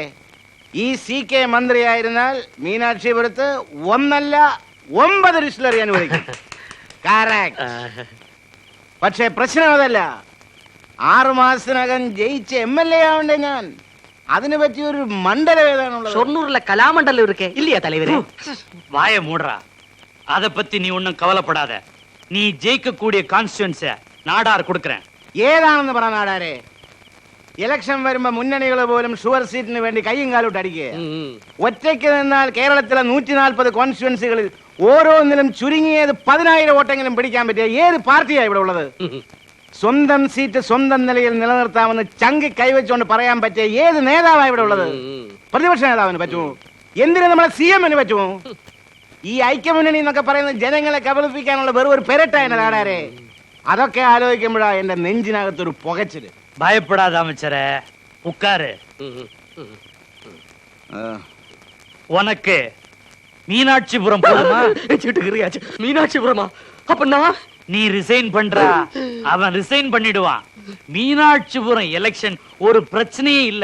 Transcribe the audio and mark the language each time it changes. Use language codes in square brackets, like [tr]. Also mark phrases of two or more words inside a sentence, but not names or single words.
[ml] ഈ CK മന്ത്രിയായിരുന്നാൽ മീനാക്ഷിപുരത്ത് 1 അല്ല 9 ഡിസ്റ്റിലറി അനുവദിക്കും. കറക്റ്റ്. പക്ഷേ പ്രശ്നം അതല്ല. 6 മാസത്തിനകം ജയിച്ച MLA ആവണ്ടേ ഞാൻ. അതിനെ പറ്റി ഒരു മണ്ഡലം ഏതാണുള്ളത്? ഷൊർണൂരിലെ കലാമണ്ഡലം [ta] இருக்கே இல்லையா தலைவரே? வாய மூடுறா. அத பத்தி நீ ஒண்ணும் கவலைப்படாத. நீ ஜெயிக்க கூடிய கான்ஸ்டிட்யூன்ஸை நாடார் கொடுக்கிறேன். [ml] ഏതാണെന്ന് പറ നാടാരെ. ഇലക്ഷൻ വരുമ്പോ മുന്നണികൾ പോലും [en] sure seatinu [ml] വേണ്ടി കയ്യും കാലോട്ട് അടിക്കുക. ഒറ്റയ്ക്ക് നിന്നാൽ കേരളത്തിലെ 140 കോൺസ്റ്റിറ്റ്യുവൻസികളിൽ ഓരോന്നിലും ചുരുങ്ങിയത് 10,000 വോട്ടെങ്കിലും പിടിക്കാൻ പറ്റിയ ഏത് പാർട്ടിയാ ഇവിടെ ഉള്ളത്? സ്വന്തം സീറ്റ് സ്വന്തം നിലയിൽ നിലനിർത്താമെന്ന് ചങ്കി കൈവച്ചുകൊണ്ട് പറയാൻ പറ്റിയ ഏത് നേതാവാ ഇവിടെ ഉള്ളത്? പ്രതിപക്ഷ നേതാവിന് പറ്റുമോ? എന്തിനു നമ്മളെ CM-ന് പറ്റുമോ? ഈ ഐക്യമുന്നണി എന്നൊക്കെ പറയുന്നത് ജനങ്ങളെ കബളിപ്പിക്കാനുള്ള വെറും ഒരു പെരട്ടായ നാടാരെ. അതൊക്കെ ആലോചിക്കുമ്പോഴാ എന്റെ നെഞ്ചിനകത്തൊരു പുകച്ചില്. [ta] பயப்படாத அமைச்சரே, உட்காரு. உனக்கு மீனாட்சிபுரம் போதுமா? மீனாட்சிபுரமா? அப்ப நான் நீ ரிசைன் பண்றா, அவன் ரிசைன் பண்ணிடுவான். மீனாட்சிபுரம் எலெக்ஷன் ஒரு பிரச்சனையே இல்ல.